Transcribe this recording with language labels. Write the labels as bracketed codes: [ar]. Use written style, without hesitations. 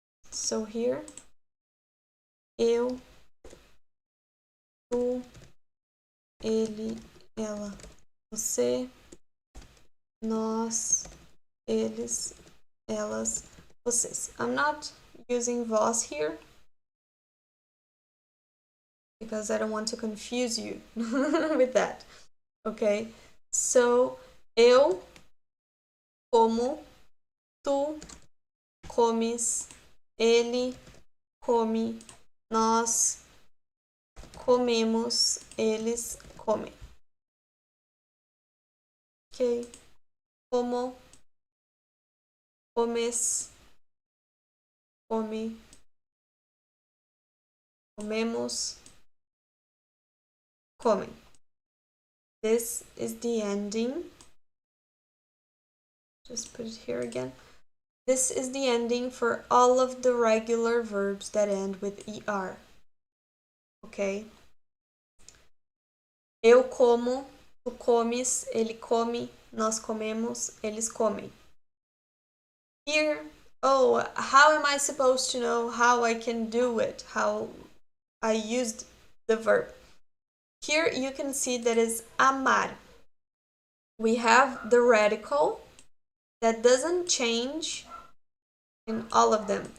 [pt] So here, eu, tu, ele, ela, você, nós, eles, elas, vocês. [en] I'm not using vós here because I don't want to confuse you with that. Okay? [pt] So, eu como, tu comes, ele come, nós comemos, eles comem. Ok? Como, comes, come, comemos, comem. [en] This is the ending. Just put it here again. This is the ending for all of the regular verbs that end with ER. Okay? [pt] Eu como, tu comes, ele come, nós comemos, eles comem. [en] Here, oh, how am I supposed to know how I can do it? How I used the verb? Here you can see that is amar. We have the radical that doesn't change in all of them.